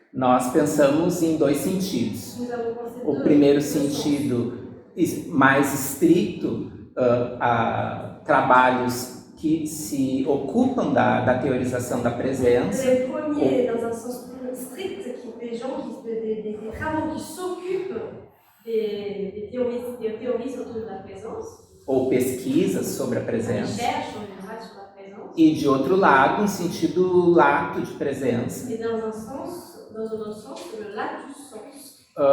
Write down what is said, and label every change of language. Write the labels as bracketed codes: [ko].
[pt] nós pensamos em dois sentidos. [fr] nous avons pensé [pt] O primeiro sentido mais estrito a trabalhos que se ocupam da teorização da presença, [fr] le premier, dans un sens plus strict, des travaux qui s'occupent des théories autour de la présence, [pt] ou pesquisas sobre a [fr] des [pt] presença, [fr] recherches en général sur la présence, [pt] e de outro lado, um sentido lato de presença, [fr] et dans un autre sens, le latus sens.